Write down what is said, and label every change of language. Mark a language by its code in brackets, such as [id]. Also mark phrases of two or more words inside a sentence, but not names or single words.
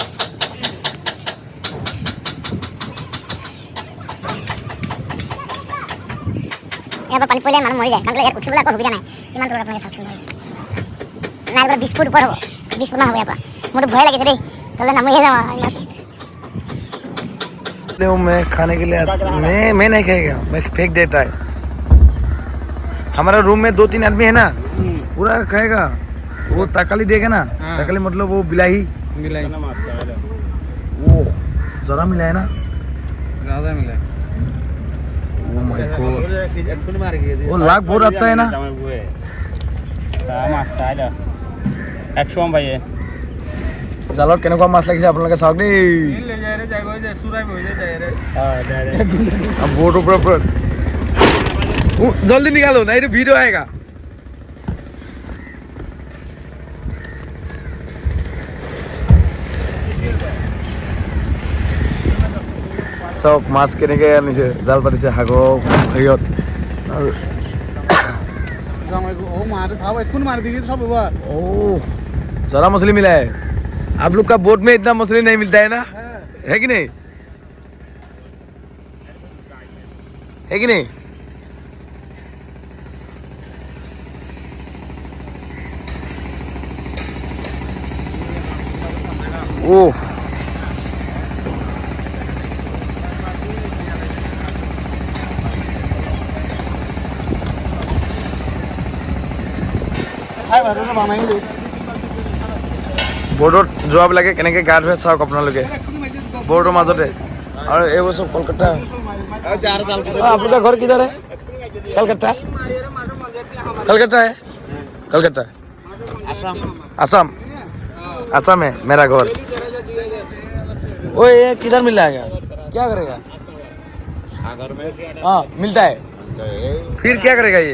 [as] ইয়াৰ পৰা পানী পৰিলে মানুহ মৰি যায়, কাৰণ ইয়াত উঠিবলৈ একো সুবিধা নাই। কিমান দূৰত আপোনালোকে চাওকচোন বাৰু। নাই বাৰু 20 ফুট ওপৰত হ'ব, 20 ফুট মান হ'ব ইয়াৰ পৰা। মোৰতো ভয় লাগিছে দেই, তললৈ নামিহে যাওঁ আৰু। [hi] मैं खाने के लिए मैं नहीं खाएगा, मैं फेंक देता है। हमारा रूम में 2-3 आदमी है ना, पूरा खाएगा। वो तकाली देगा ना, तकाली मतलब वो बिलाही वो जरा मिला है ना, ज्यादा मिला है। [en] Oh my God, [hi] वो लाख बहुत अच्छा है ना। [as] জালত কেনেকুৱা মাছ লাগিছে আপোনালোকে চাওক দেই। [hi] बोट ऊपर जल्दी निकालो नहीं तो वीडियो आएगा। [as] চব মাছ কেনেকে আনিছে, জাল পাতিছে সাগৰৰ হেৰিয়ত। [hi] जरा मछली मिला है। आप लोग का बोट में इतना मछली नहीं मिलता है ना, है कि नहीं, है कि नहीं? [as] ओह, बोर्डत যোৱাবিলাকে কেনেকে গা ধুৱে চাওক আপোনালোকে, बोर्डৰ মাজতে। আৰু এইবোৰ চব কলকাতা। [hi] आपका घर किधर है? कलकत्ता, कलकत्ता है, कलकत्ता, असम, असम है मेरा घर। ओ ये किधर मिल जाएगा, क्या करेगा? हाँ मिलता है, फिर क्या करेगा ये?